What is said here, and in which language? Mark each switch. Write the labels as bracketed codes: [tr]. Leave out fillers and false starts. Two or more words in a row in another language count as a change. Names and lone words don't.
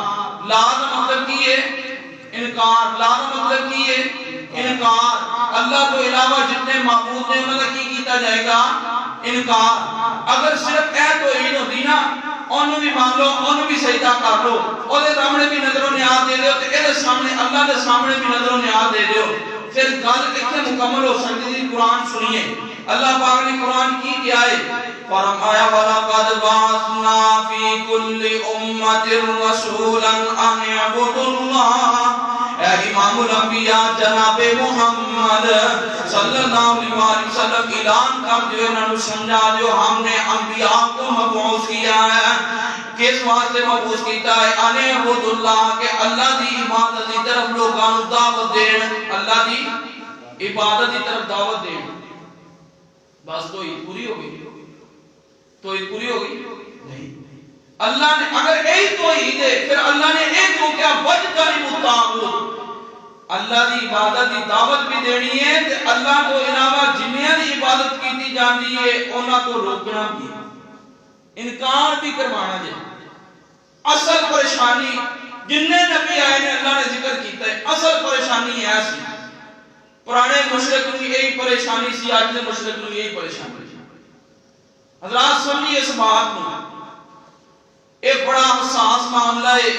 [ur] لا کا مطلب کی ہے انکار. لا کا مطلب کی ہے انکار. اللہ تو علاوہ جتنے معبود ہیں انہوں نے کی کیتا جائے گا انکار. اگر صرف اے توحید ہوتی نا انہوں بھی مان لو انہوں بھی سجدہ کر لو اور دے سامنے بھی نظر و نیاز دے دیو تے اے دے سامنے اللہ دے سامنے بھی نظر و نیاز دے دیو پھر گل اتنے مکمل ہو سکتی تھی. قرآن سنیے اللہ پاک نے قرآن کی کیا ہے فرمایا [ar] وَلَقَدْ بَعَثْنَا فِي كُلِّ أُمَّةٍ رَسُولًا أَنِ اعْبُدُوا اللَّهَ. [ur] اے امام الانبیاء جناب محمد صلی اللہ علیہ وسلم اعلان کر دیو انہوں نے سمجھا دیو ہم نے انبیاء کو مبعوث کیا ہے. کس واسطے مبعوث کیتا ہے [ar] ان اعبدوا اللہ [ur] کہ اللہ دی عبادت کی طرف لوگوں کو دعوت دین. اللہ دی عبادت کی طرف دعوت دین. بس تو یہ پوری ہو گئی. تو یہ پوری ہو گئی نہیں. اللہ نے اگر ایک توحید ہے پھر اللہ نے ایک کو کیا [ar] وجتنبوا الطاغوت. [pa] اللہ دی عبادت دی دعوت بھی دینی ہے تے اللہ کو علاوہ جنیاں دی عبادت کیتی جاندی ہے انہاں کو روکنا بھی انکار بھی کروانا جائے. اصل پریشانی جننے نبی آئے نے اللہ نے ذکر کیتا ہے اصل پریشانی ہے سی. [ur] پرانے مشرک کو یہی پریشانی سی آج کے مشرک کو یہی پریشانی. حضرات سمجھیے اس بات کو ایک بڑا حساس معاملہ ہے.